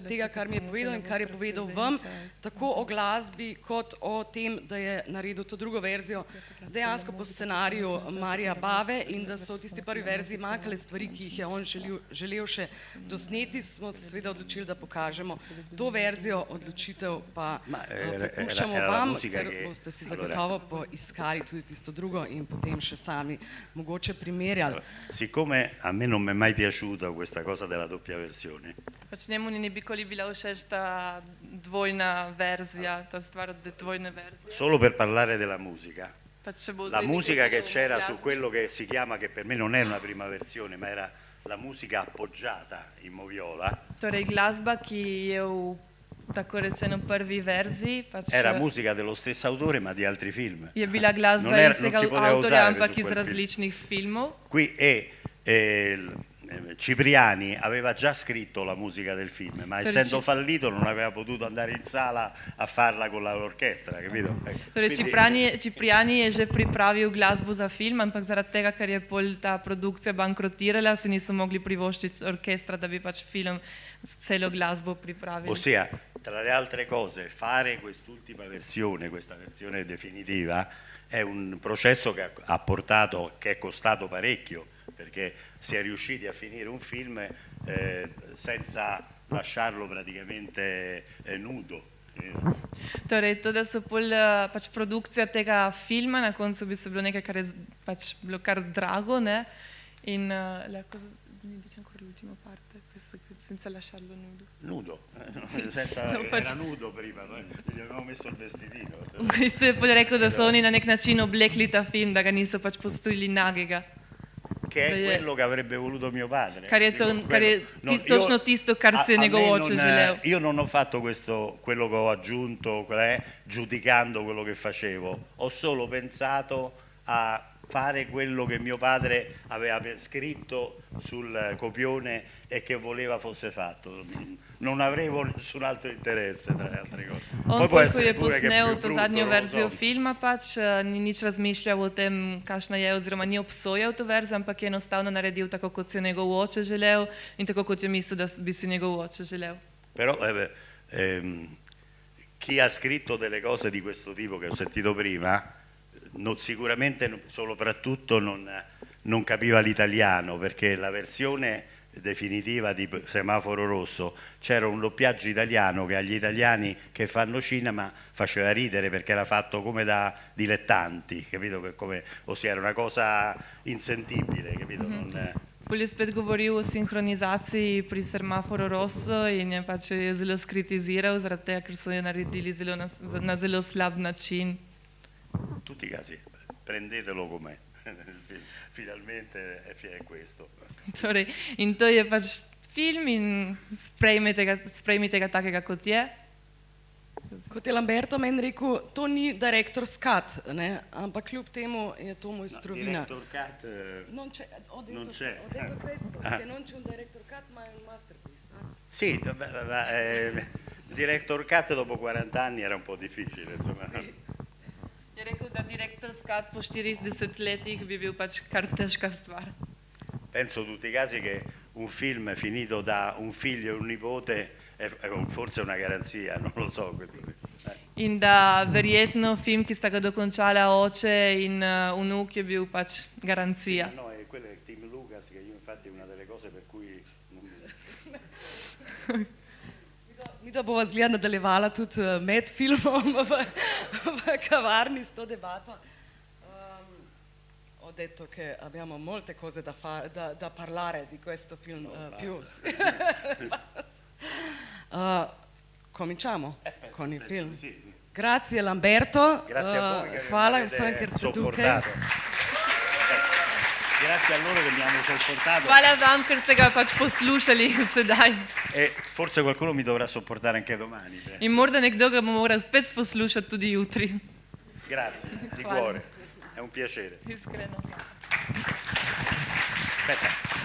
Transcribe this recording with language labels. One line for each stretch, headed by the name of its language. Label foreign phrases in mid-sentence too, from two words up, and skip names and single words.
Slovenian: tega, kar mi je povedal in kar je povedal vam, tako o glasbi kot o tem, da je naredil to drugo verzijo dejansko po scenariju Marija Bave in da so v tisti prvi verziji manjkale stvari, ki jih je on želel še dosneti, smo se seveda odločili, da pokažemo to verzijo, odločitev pa prepuščamo vam, ker boste si zagotovo poiskali tudi tisto drugo in potem še sami mogoče primerjali.
Italian: Siccome a me non mi è mai piaciuta questa cosa della doppia versione.
Slovenian: Pač njemu ni nikoli bila všeč ta dvojna verzija, ta stvar od dvojne verzije.
Italian: Solo per parlare della musica.
Slovenian: Pač
Italian: la musica che c'era su quello che si chiama, che per me non era una prima versione, ma era la musica appoggiata in moviola.
Slovenian: Torej glasba, ki je v tako rečeno prvi verziji. Pač
Italian: era musica dello stesso autore ma di altri film.
Slovenian: Je bila glasba istega avtorja, ampak iz različnih filmov.
Italian: Qui Cipriani aveva già scritto la musica del film, ma essendo fallito non aveva potuto andare in sala a farla con l'orchestra, capito?
Slovenian: Torej Cipriani je že pripravil glasbo za film, ampak zaradi tega, ker je pol ta produkcija bankrotirala, si niso mogli privoščiti orkestra, da bi pač film s celo glasbo pripravili.
Italian: Ossia, tra le altre cose, fare quest'ultima versione, questa versione definitiva, è un processo che è costato parecchio, perché si è riusciti a finire un film senza lasciarlo praticamente nudo.
Slovenian: Torej, to, da so pol pač produkcija tega filma, na koncu bi se bilo nekaj, kar je pač bilo kar drago, ne? In lahko
Italian: mi dici ancora l'ultima parte, senza lasciarlo nudo. Nudo, era nudo prima, gli avevamo messo il vestitino.
Slovenian: Se je pol rekel, da so oni na nek način oblekli ta film, da ga niso pač pustili nagega.
Italian: Che è quello che avrebbe voluto mio padre.
Slovenian: Kar je točno tisto, kar si je njegov oče želel.
Italian: Io non ho fatto quello che ho aggiunto, giudicando quello che facevo. Ho solo pensato a fare quello che mio padre aveva scritto sul copione e che voleva fosse fatto. Non avevo nessun altro interesse, tra le altre cose.
Slovenian: On,
Italian: Poi può
Slovenian: ko
Italian: essere
Slovenian: je
Italian: pure che è
Slovenian: posnel
Italian: più
Slovenian: to
Italian: brutto,
Slovenian: zadnjo
Italian: non lo
Slovenian: verzijo
Italian: so.
Slovenian: filma, pač ni nič razmišljal o tem, kakšna je, oziroma ni obsojal to verzijo, ampak je enostavno naredil tako, kot si je njegov oče želel in tako, kot je mislil, da bi si njegov oče želel.
Italian: Però chi ha scritto delle cose di questo tipo che ho sentito prima, sicuramente soprattutto non capiva l'italiano, perché la versione definitiva di Semaforo Rosso c'era un doppiaggio italiano che agli italiani che fanno cinema faceva ridere perché era fatto come da dilettanti, capito? Ossia era una cosa insentibile, capito?
Slovenian: Pol je spet govoril o sinhronizaciji pri Semaforu Rosso in je pač je zelo skritiziral, zaradi tega, ker so jo naredili na zelo slab način.
Italian: In tutti i casi prendetelo com'è, finalmente è questo.
Slovenian: Torej, in to je pač film in sprejmite ga takega, kot je. Kot je Lamberto meni rekel, to ni
English: director's cut,
Slovenian: ne? Ampak kljub temu je to mojstrovina.
English: Director cut
Italian: Ho non c'è. detto questo, che non c'è un
English: director cut
Italian: ma è un masterpiece. Sì,
English: director cut
Italian: dopo 40 anni era un po' difficile, insomma.
Slovenian: Je rekel, da
English: director's cut
Slovenian: po 40 letih bi bil pač kar težka stvar.
Italian: Penso tutti i casi che un film finito da un figlio e un nipote è forse una garanzia, non lo so.
Slovenian: In da verjetno film, ki sta ga dokončala oče in vnuk, je bil pač garancija.
Italian: No, è quello è Tim Lucas, che io infatti una delle cose per cui
Slovenian: Mi da bova zgleda nadaljevala tudi med filmom v kavarni s to debato.
Italian: Ho detto che abbiamo molte cose da parlare di questo film più. Cominciamo con il film. Sì. Grazie Lamberto, Grazie a voi che
Slovenian: hvala
Italian: mi
Slovenian: vsem,
Italian: avete
Slovenian: ker ste tukaj.
Italian: sopportato. Grazie a loro che mi hanno sopportato.
Slovenian: Hvala vam, ker ste ga pač poslušali sedaj.
Italian: E forse qualcuno mi dovrà sopportare anche domani.
Slovenian: In morda nekdo ga bo moral spet poslušati tudi jutri.
Italian: Grazie, di
Slovenian: Hvala.
Italian: cuore, è un piacere.
Slovenian: Iskreno.
Italian: Aspetta.